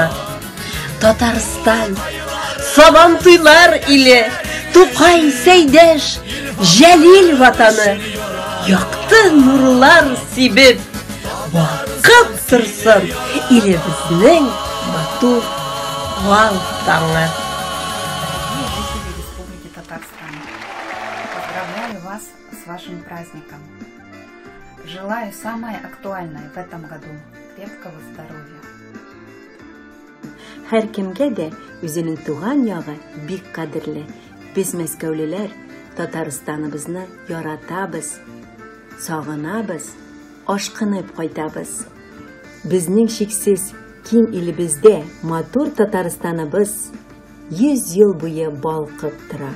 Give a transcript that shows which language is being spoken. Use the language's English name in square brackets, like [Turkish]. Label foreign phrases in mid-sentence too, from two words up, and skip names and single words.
[Tatar] Татарстан, сабан туйлар иле, Тукай Сәйдәш, Җәлил ватаны, якты нурлар сибеп, вакыт торсын илебезнең матур вал таңы. [Russian] Поздравляю вас с вашим праздником. Желаю самое актуальное в этом году – крепкого здоровья. [Tatar] Һәр кемгә дә үзенең туган ягы бик кадерле. Без мәскәүлеләр Татарстаныбызны яратабыз, сагынабыз, ашкынып кайтабыз. Безнең шиксез киң илебездә матур Татарстаныбыз 100 ел буе балкып тора.